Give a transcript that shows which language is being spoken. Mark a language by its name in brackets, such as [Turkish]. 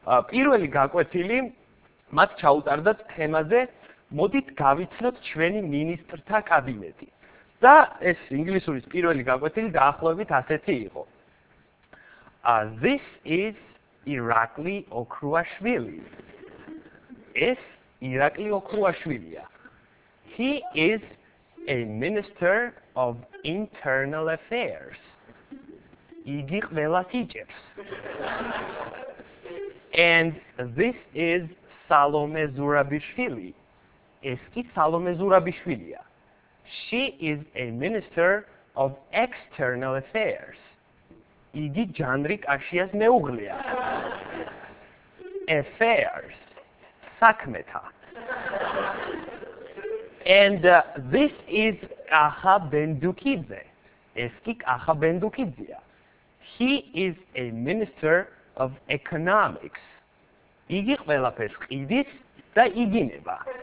[Georgian] პირველი გაკვეთილი მათ ჩაუტარდათ თემაზე: მოდით გავიცნოთ ჩვენი მინისტრთა კაბინეტი. და ეს ინგლისურის პირველი გაკვეთილი დაახლოებით ასეთი იყო: [English] This is Irakli Okruashvili. [Georgian] ეს ირაკლი ოქრუაშვილია. [English] He is a minister of internal affairs. [Georgian] იგი ყველას იჭერს. [English] And this is Salome Zurabishvili. [Georgian] ეს კი Salome Zurabishvilia. [English] She is a minister of external affairs. [Georgian] იგი ჯანრიკ აშიას მეუღლეა. Affairs. საქმეთა. [English] And this is Kaha Bendukidze. [Georgian] ეს კი Kaha Bendukidzea. [English] He is a minister of economics. [Georgian] იგი ყველაფერს ყიდის და იგინება.